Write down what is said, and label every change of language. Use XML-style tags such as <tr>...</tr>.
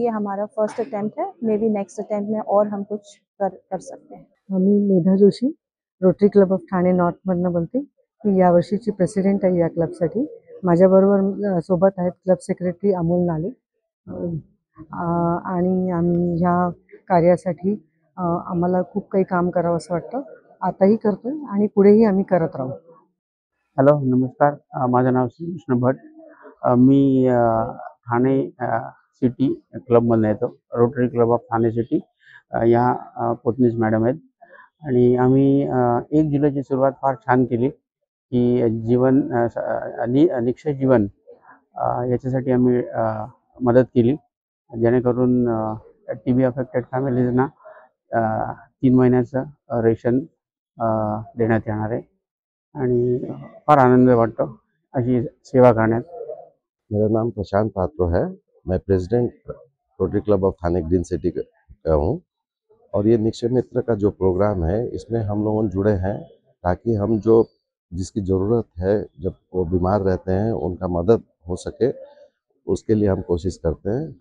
<hi>ये हमारा first attempt है. मे बी नेक्स्ट अटेम्प्ट में और हम कुछ कर सकते हैं.</hi> <mr>मी Medha Joshi rotary club of Thane नॉर्थमधनं बोलते. मी यावर्षीची प्रेसिडेंट आहे या क्लबसाठी. माझ्याबरोबर सोबत आहेत क्लब सेक्रेटरी अमोल नाले आणि आम्ही ह्या कार्यासाठी आम्हाला खूप काही काम करावं असं वाटतं. आताही करतोय आणि पुढेही आम्ही करत राहू. हॅलो, नमस्कार. माझं नाव श्रीकृष्ण भट. मी ठाणे सिटी क्लबमधून येतो. Rotary club of Thane city या पोतनीस मॅडम आहेत आणि आम्ही 1 जुलैची सुरुवात फार छान केली की जीवन निक्षय जीवन याच्यासाठी आम्ही मदत केली, जेणेकरून TB अफेक्टेड फॅमिलीजना 3 महिन्याचं रेशन देण्यात येणार आहे आणि फार आनंद वाटतो अशी सेवा करण्यात.</mr> <hi>मेरा नाम प्रशांत पात्रो है. मैं president rotary club of Thane green city का हूँ और ये निक्षय मित्र का जो प्रोग्राम है इसमें हम लोग जुड़े हैं ताकि हम जो जिसकी ज़रूरत है जब वो बीमार रहते हैं उनका मदद हो सके, उसके लिए हम कोशिश करते हैं.</hi>